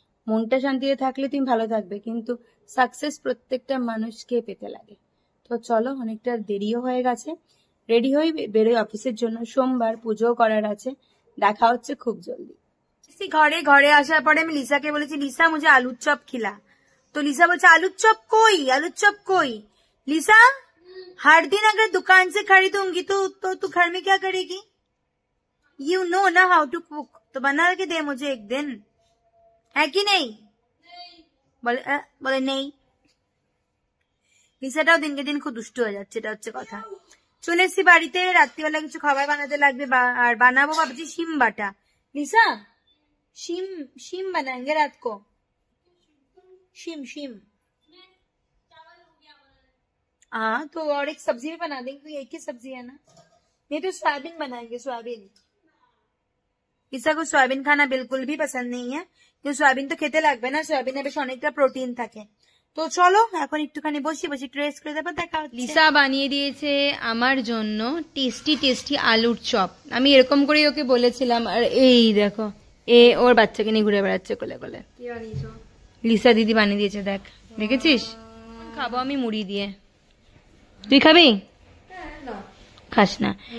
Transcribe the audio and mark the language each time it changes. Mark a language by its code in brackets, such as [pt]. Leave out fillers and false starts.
[bn] মনটা শান্তিতে থাকলে তুমি ভালো থাকবে, কিন্তু সাকসেস প্রত্যেকটা মানুষকে পেতে লাগে। তো চলো, অনেকটা দেরিও হয়ে গেছে, রেডি হয়ে বেরোই অফিসের জন্য। সোমবার পুজো করার আছে, দেখা হচ্ছে খুব জলদি। ঘরে আসার পরে আমি লিসাকে বলেছি, লিসা [hi] মুঝে আলুর চপ খিলা। [bn] তো লিসা বলছে আলুর চপ কই। [hi] लिसा, हर दिन अगर दुकान से खरीदूंगी तो तू घर में क्या करेगी? [en] You know [hi] ना [en] how to cook, [hi] तो बना के दे मुझे एक दिन, है कि नहीं? बोले नहीं। [bn] লিসাটাও দিনকে দিন খুব দুষ্ট হয়ে যাচ্ছে, এটা হচ্ছে কথা। চলে এসছি বাড়িতে, রাত্রিবেলা কিছু খাবার বানাতে লাগবে, আর বানাবো ভাবছি শিম বাটা। [hi] লিসা, শিম बनाएंगे रात को, शिम। हाँ, तो और एक सब्जी भी बना देंगे, तो एक ही सब्जी है ना। नहीं तो सोयाबीन बनाएंगे, सोयाबीन। लिसा को सोयाबीन खाना बिल्कुल भी पसंद नहीं है, क्योंकि सोयाबीन तो खेते [bn] লাগবে না, সোয়াবিনে বেশ অনেকটা প্রোটিন থাকে। তো চলো এখন একটুখানি বসি ট্রেস করে দেবো, দেখা হচ্ছে। লিসা বানিয়ে দিয়েছে আমার জন্য টেস্টি আলুর চপ। আমি এরকম করে ওকে বলেছিলাম, আর এই দেখো ওর বাচ্চাকে নিয়ে ঘুরে বেড়াচ্ছে কোলে কোলে। লিসা দিদি বানিয়ে দিয়েছে, দেখ, দেখেছিস? খাবো আমি মুড়ি দিয়ে, তুই খাবি? খাস না?